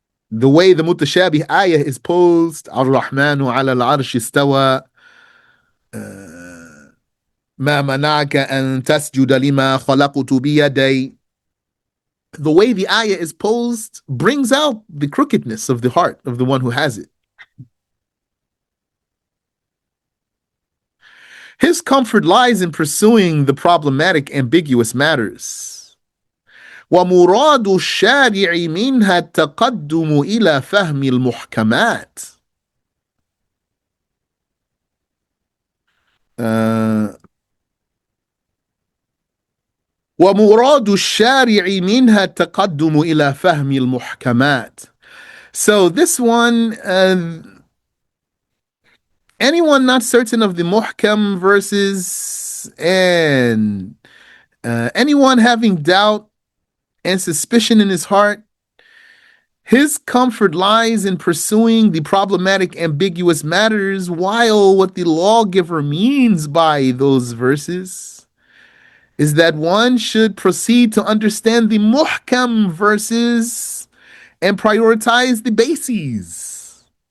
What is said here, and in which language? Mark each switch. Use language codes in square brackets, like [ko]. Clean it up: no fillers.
[en] The way the mutashabih ayah is posed, [ar] Ar-Rahmanu ala al-arsh istawa, ما منعك أن تسجد لما خلقت بيدي. [en] The way the ayah is posed brings out the crookedness of the heart of the one who has it. His comfort lies in pursuing the problematic, ambiguous matters. [ar] ومراد الشارع منها التقدم إلى فهم المحكمات. ومراد الشارع منها التقدم إلى فهم المحكمات. [en] So this one, anyone not certain of the muhkam verses and anyone having doubt and suspicion in his heart, his comfort lies in pursuing the problematic, ambiguous matters, while what the lawgiver means by those verses is that one should proceed to understand the muhkam verses and prioritize the bases.